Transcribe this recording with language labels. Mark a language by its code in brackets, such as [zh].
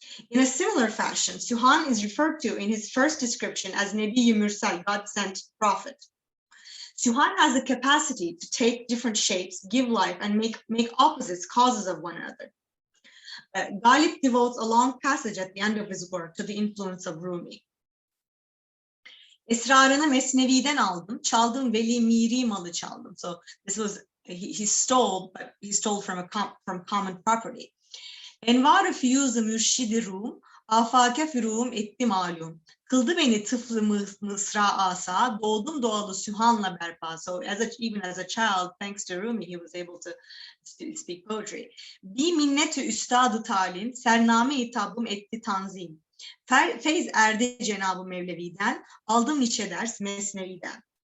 [en] In a similar fashion, Sühan is referred to in his first description as Nebi-i Mürsel, God-sent prophet. Sühan has the capacity to take different shapes, give life, and make opposites causes of one another. Galip devotes a long passage at the end of his work to the influence of Rumi. [tr] Esrarını Mesnevi'den aldım, çaldım veli miri malı çaldım. [en] So this was, he stole from common property. [tr] Envar-ı fiyuz-ı mürşid-i Rum, Afake füruğum etti malum. Kıldı beni tıflı mısra asa, doğdum doğalı sühanla berpa. [en] So even as a child, thanks to Rumi, he was able to speak poetry. [tr] Bir minneti üstadı talim, sername hitabım etti tanzim. Feyz erdi Cenab-ı Mevlevi'den, aldım niçe ders Mesnevi'den.